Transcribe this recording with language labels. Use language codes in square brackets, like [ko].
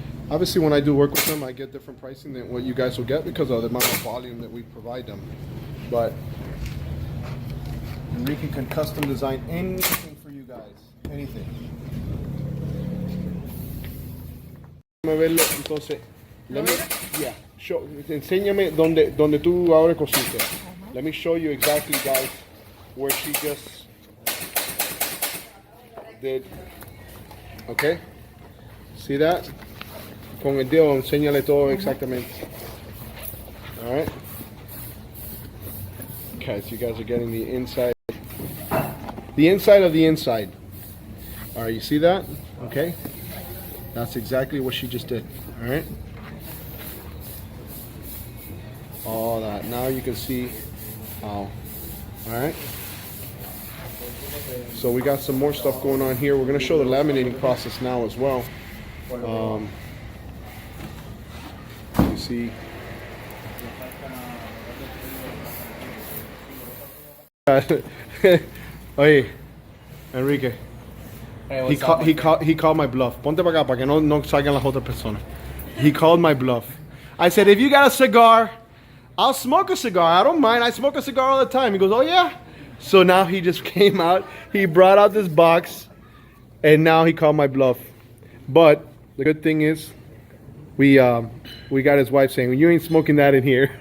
[en] Obviously, when I do work with them, I get different pricing than what you guys will get because of the amount of volume that we provide them. But Enrique can custom design anything for you guys, anything. Entonces, let me, yeah, show, [es] enséñame donde tú ahora cosiste. [en] Let me show you exactly, guys, where she just did. Okay, see that? [es] Con el dedo, enséñale todo exactamente. [en] All right. Okay, so you guys are getting the inside of the inside. All right, you see that? Okay, that's exactly what she just did. All right. All that. Now you can see how. All right. So we got some more stuff going on here. We're going to show the laminating process now as well. You see. [es] Oye, Enrique. [en] Hey, he called my bluff. [es] Ponte para acá para que no salgan las otras personas. [en] He called my bluff. I said, if you got a cigar, I'll smoke a cigar. I don't mind. I smoke a cigar all the time. He goes, oh yeah. So now he just came out. He brought out this box, and now he called my bluff. But the good thing is, we got his wife saying, you ain't smoking that in here.